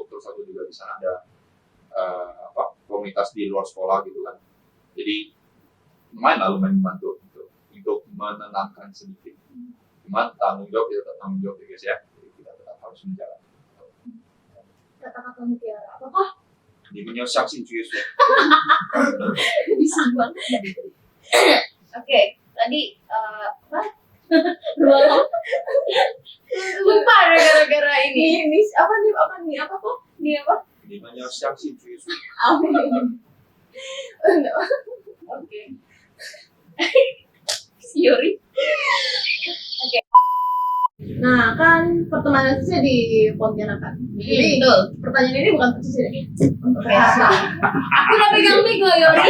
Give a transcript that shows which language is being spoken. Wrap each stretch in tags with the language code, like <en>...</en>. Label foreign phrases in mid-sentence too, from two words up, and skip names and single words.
<id>Terus aku juga di sana ada komunitas di luar sekolah gitu kan. Jadi lumayan membantu gitu, untuk menenangkan sedikit. Cuman tanggung jawab kita tetap tanggung jawab ya guys ya. Jadi kita tetap harus menjalani. Kata-kata mutiara apa?</id> <zh>你们要相信耶稣。</zh> <id>Bisa banget. Oke, tadi apa? Ruang lupa deh gara-gara ini. Ini apa kok? Ini apa?</id> <zh>你们要相信耶稣。</zh> <id>Amin. Oke. Yuri. Nah, kan pertemanan Cici di Pontianak kan. Jadi Betul. pertanyaan ini bukan untuk Cici deh. Untuk Ya. Aku udah pegang mic loh, Yuri.</id>